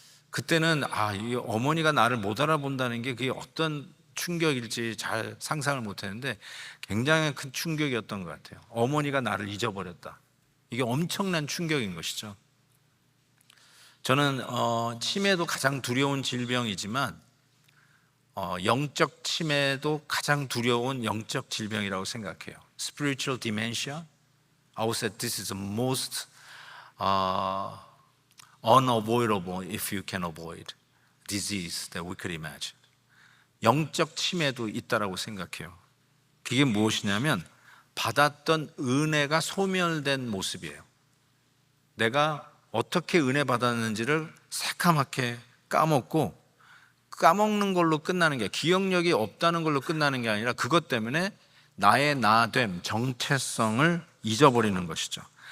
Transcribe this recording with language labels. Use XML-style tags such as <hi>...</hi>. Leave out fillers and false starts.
<ko>그때는 이 어머니가 나를 못 알아본다는 게 그게 어떤 충격일지 잘 상상을 못 했는데 굉장히 큰 충격이었던 것 같아요. 어머니가 나를 잊어버렸다. 이게 엄청난 충격인 것이죠. 저는 치매도 가장 두려운 질병이지만 영적 치매도 가장 두려운 영적 질병이라고 생각해요.</ko> <en>Spiritual dementia, I would say this is the most unavoidable if you can avoid disease that we could imagine.</en> <ko>영적 치매도 있다라고 생각해요. 그게 무엇이냐면 받았던 은혜가 소멸된 모습이에요. 내가 어떻게 은혜 받았는지를 새카맣게 까먹고 까먹는 걸로 끝나는 게 기억력이 없다는 걸로 끝나는 게 아니라 그것 때문에 나의 나됨, 정체성을 잊어버리는 것이죠.</ko>